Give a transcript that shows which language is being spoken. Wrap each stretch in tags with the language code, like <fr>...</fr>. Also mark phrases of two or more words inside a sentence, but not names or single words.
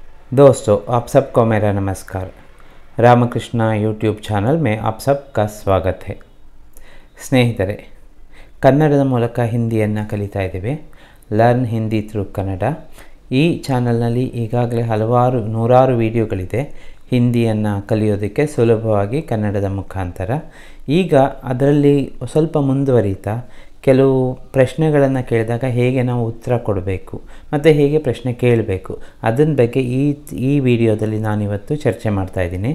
<hi>दोस्तों, आप सबको मेरा नमस्कार। ರಾಮಕೃಷ್ಣ ಯೂಟ್ಯೂಬ್ ಚಾನಲ್ में आप सबका स्वागत है।</hi> <kn>ಸ್ನೇಹಿತರೆ, ಕನ್ನಡದ ಮೂಲಕ ಹಿಂದಿಯನ್ನು ಕಲಿತಾ ಇದ್ದೇವೆ.</kn> <en>Learn Hindi through Kannada.</en> <kn>ಈ ಚಾನಲ್ನಲ್ಲಿ ಈಗಾಗಲೇ ನೂರಾರು ವಿಡಿಯೋಗಳಿದೆ ಹಿಂದಿಯನ್ನು ಕಲಿಯೋದಕ್ಕೆ ಸುಲಭವಾಗಿ ಕನ್ನಡದ ಮುಖಾಂತರ. ಈಗ ಅದರಲ್ಲಿ ಸ್ವಲ್ಪ ಮುಂದುವರಿತಾ ಕೆಲವು ಪ್ರಶ್ನೆಗಳನ್ನು ಕೇಳಿದಾಗ ಹೇಗೆ ನಾವು ಉತ್ತರ ಕೊಡಬೇಕು ಮತ್ತು ಹೇಗೆ ಪ್ರಶ್ನೆ ಕೇಳಬೇಕು ಅದನ್ನ ಬಗ್ಗೆ ಈ ವಿಡಿಯೋದಲ್ಲಿ ನಾನಿವತ್ತು ಚರ್ಚೆ ಮಾಡ್ತಾಯಿದ್ದೀನಿ.</kn>